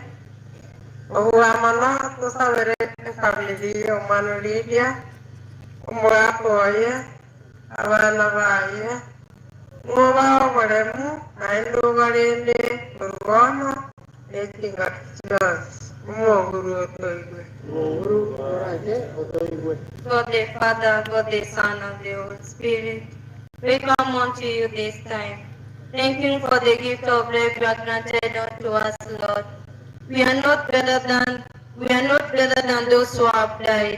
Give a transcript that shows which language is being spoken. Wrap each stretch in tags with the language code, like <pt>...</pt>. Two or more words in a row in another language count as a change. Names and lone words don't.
<guz>Ohuamana tosabere efamily omano Lydia. Omwakoye abana baye ngoba oboremu naendo barende urwono ekinga kiasi umwonguru otoigwe.</guz> <en>God the Father, God the Son, and the Holy Spirit, we come unto you this time. Thank you for the gift of life you have granted unto us, Lord. We are not better than those who have died.</en>